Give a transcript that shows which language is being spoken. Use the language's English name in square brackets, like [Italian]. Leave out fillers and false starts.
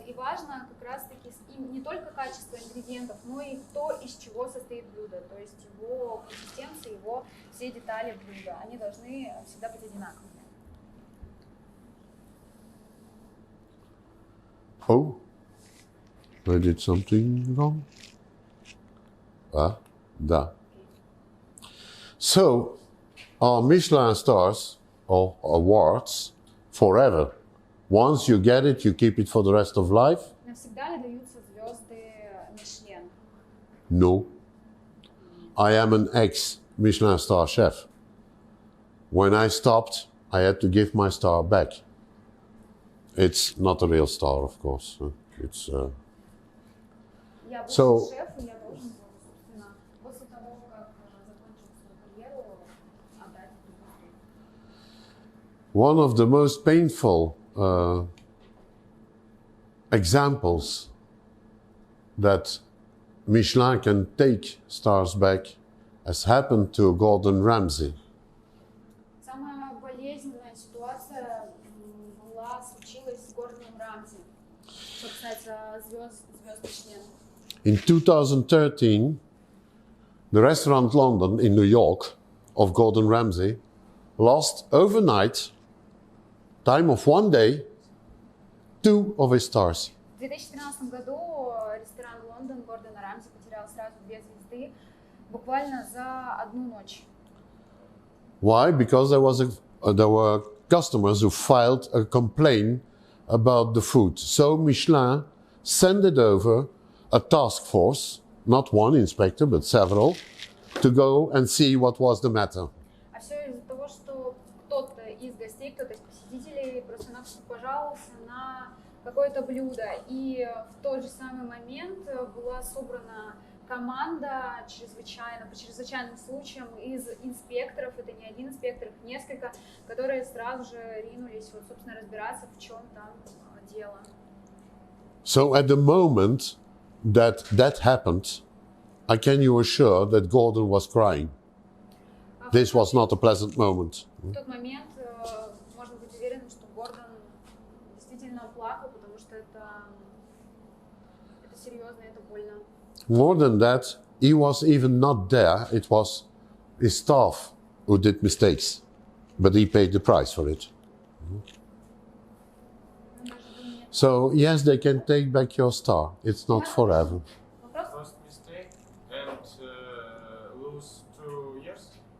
[Russian] И важно как раз-таки не только качество ингредиентов, но и то, из чего состоит блюдо, то есть его консистенция, его все детали блюда. Они должны всегда быть одинаковыми. [English] Oh, I did something wrong. Da. So, our Michelin stars or awards forever. Once you get it, you keep it for the rest of life? [Russian] Навсегда ли даются звезды Мишлен? [English] No. I am an ex-Michelin star chef. When I stopped, I had to give my star back. It's not a real star, of course. It's. [Russian] Я бывший [English] So- [Russian] шеф, и я должен был, собственно, после того, как закончил свою карьеру, отдать эту звезду. [English] One of the most painful examples that Michelin can take stars back has happened to Gordon Ramsay. [Russian] Самая болезненная ситуация случилась с Гордоном Рамзи, что касается звезд Мишлен. [English] In 2013, the restaurant London in New York of Gordon Ramsay lost overnight, time of 1 day, 2 of his stars. В 2013 году ресторан Лондон Гордона Рамзи потерял сразу 2 звезды, буквально за одну ночь. Why? Because there were customers who filed a complaint about the food. So Michelin sent it over a task force, not one inspector, but several, to go and see what was the matter. [Russian] А все из-за того, что кто-то из гостей, кто-то из посетителей просто-напросто пожаловался на какое-то блюдо. И в тот же самый момент была собрана команда по чрезвычайным случаям из инспекторов, это не один инспектор, их несколько, которые сразу же ринулись, вот, собственно, разбираться, в чем там дело. [English] So at the moment that happened, I can you assure that Gordon was crying. This was not a pleasant moment. [Russian] В тот момент можно быть уверенным, что Гордон действительно плакал, потому что это серьезно, это больно. [English] More than that, he was even not there. It was his staff who did mistakes, but he paid the price for it. So yes, they can take back your star. It's not forever. First mistake and lose 2 years?